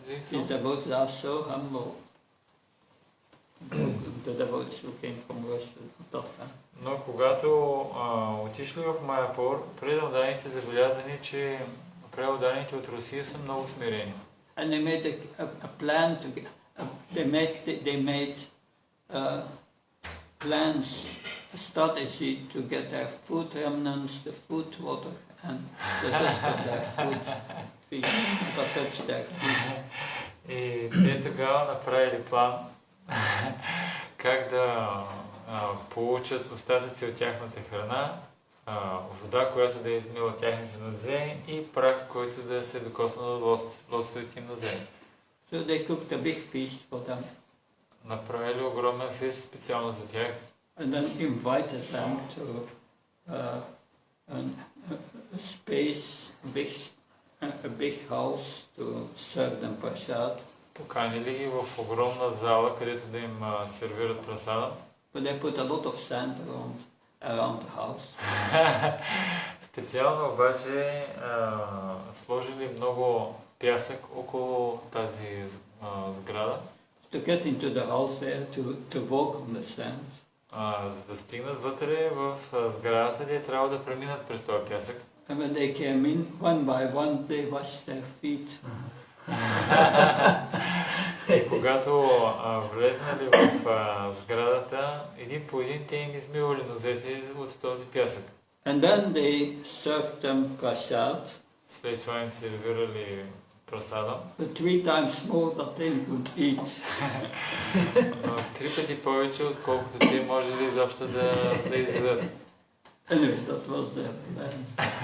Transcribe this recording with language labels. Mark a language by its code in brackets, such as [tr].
[en] These devotees are so humble. The devotees who came from Russia. [bg] Но когато отишли в Майяпур, преданите забелязани, че преданите от Русия са много смирени. [en] And they made a plan to get, they made plans, a strategy to get their food remnants, the food water, and the rest of their food to touch their food. [bg] И те тогава направили план как да получат остатъци от тяхната храна, вода, която да измила тяхните нозе и прах, който да се докосна до лотовите им нозе. [en] So they cooked a big feast for them. [bg] Направили огромен фест специално за тях. [en] And then invited them to a space, a big house to serve them prasad. [bg] Поканили ги в огромна зала, където да им сервират прасада. [en] But they put a lot of sand around the house. [bg] Специално обаче сложили много пясък около тази сграда. [en] To get into the house there, to walk on the sand. [bg] За да стигнат вътре в сградата, те трябва да преминат през този пясък. [en] And when they came in, one by one, they washed their feet. [bg] И когато влезнали в сградата, един по един те им измивали нозете от този пясък. [en] And then they served them prasad, [bg] След това им сервирали прасада, [en] but 3 times more than they could eat. [bg] но 3 пъти повече, отколкото те можели изобщо да изядат. [en] Anyway, that was their plan.